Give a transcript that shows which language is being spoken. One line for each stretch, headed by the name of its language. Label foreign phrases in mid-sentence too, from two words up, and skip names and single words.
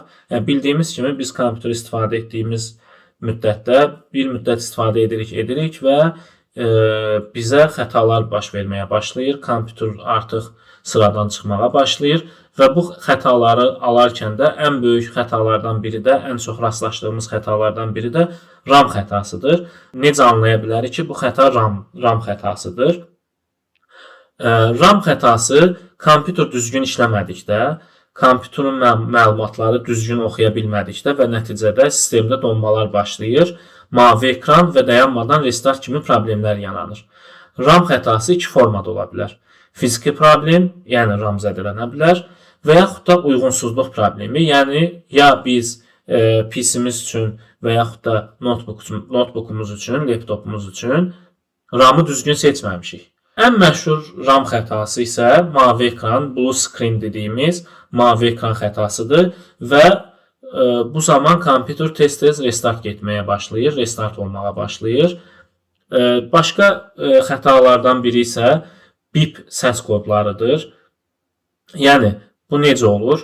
Azerbaijani: Bildiyimiz kimi biz kompüter istifadə etdiyimiz müddətdə bir müddət istifadə edirik və bizə xətalar baş verməyə başlayır. Kompüter artıq sıradan çıxmağa başlayır və bu xətaları alarkən də ən böyük xətalardan biri də, ən çox rastlaşdığımız xətalardan biri də RAM xətasıdır. Necə anlaya bilərik ki, bu xəta RAM xətasıdır? RAM xətası kompüter düzgün işləmədikdə, kompüterin məlumatları düzgün oxuya bilmədikdə və nəticədə sistemdə donmalar başlayır. Mavi ekran və dayanmadan restart kimi problemlər yaranır. RAM xətası iki formada ola bilər. Fiziki problem, yəni RAM zədələnə bilər və yaxud da uyğunsuzluq problemi, yəni ya biz PC-miz üçün və yaxud da notebook'umuz üçün, laptopumuz üçün RAM-ı düzgün seçməmişik. Ən məşhur RAM xətası isə mavi ekran,
English: blue screen
Azerbaijani: dediyimiz mavi ekran xətasıdır və bu zaman kompüter tez-tez restart getməyə başlayır, restart olmağa başlayır. Başqa xətalardan biri isə bip səs kodlarıdır. Yəni, bu necə olur?